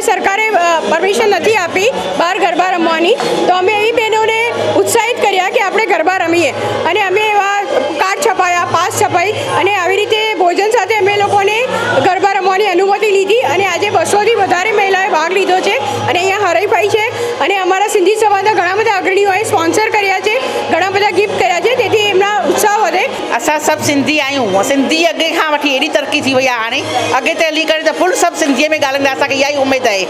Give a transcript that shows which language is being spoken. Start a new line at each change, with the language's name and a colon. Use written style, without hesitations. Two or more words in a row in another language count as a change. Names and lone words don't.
Gujarati: સરકારે પરમિશન નથી આપી બહાર ગરબા રમવાની તો અમે એવી બહેનોને ઉત્સાહિત કર્યા કે આપણે ગરબા રમીએ અને અમે એવા કાર્ડ છપાયા, પાસ છપાઈ અને આવી રીતે ભોજન સાથે અમે લોકોને ગરબા રમવાની અનુમતિ લીધી અને આજે 200થી વધારે મહિલાઓએ ભાગ લીધો છે અને અહીંયા હરીફાઈ છે અને અમારા સિંધી સમાજના ઘણા બધા અગ્રણીઓએ સ્પોન્સર કર્યા છે, ઘણા બધા ગિફ્ટ કર્યા છે, તેથી એમના उत्साह વધે।
Sindhi: असां सभु सिंधी आहियूं, सिंधी अॻे खां वठी एॾी तरक़ी थी वई आहे, हाणे अॻिते हली करे त फुल सभु सिंधीअ में ॻाल्हाईंदा। असांखे इहा ई उमेदु आहे।